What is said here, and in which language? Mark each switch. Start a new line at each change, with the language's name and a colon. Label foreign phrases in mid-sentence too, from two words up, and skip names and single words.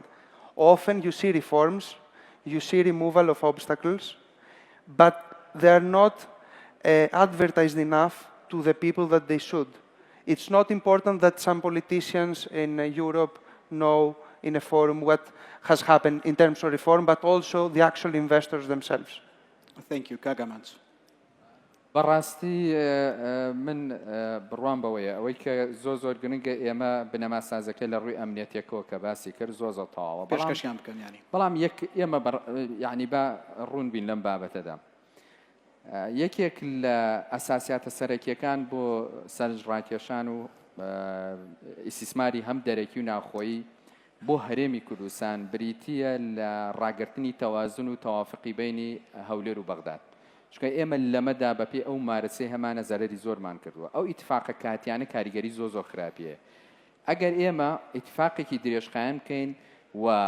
English: Often you see reforms, you see removal of obstacles, but they are not advertised enough to the people that they should. It's not important that some politicians in Europe know in a forum what has happened in terms of reform, but also the actual investors themselves. Thank you. Kagamanj.
Central Kurdish: بەڕاستی من بڕوان بەوەیە ئەوەی کە زۆر گرنگە ئێمە بنەما سازەکە لە ڕووی ئەمنیەتێکەوە کە باسی کرد زۆر تەواوە پێشکەشیان بکەن ینی بەڵام ئێمە یعنی با ڕوون بین لەم بابەتەدا یەکێک لە ئەساسیاتە سەرەکیەکان بۆ سەرنجڕاکێشان و ئیسیسماری هەم دەرەکی و ناوخۆیی بۆ هەرێمی کوردستان بریتیە لە ڕاگررتنی تەوازن و تەوافقی بینی هەولێر و بەغداد چکە ئێمە لەمەدا بەپێ ئەو مارەسەی هەمانە زەرەری زۆرمان کردووە ئەو ئیتفاقە کاتیانە کاریگەری زۆر خراپیە ئەگەر ئێمە ئیتفاقێکی درێژخایەن بکەین و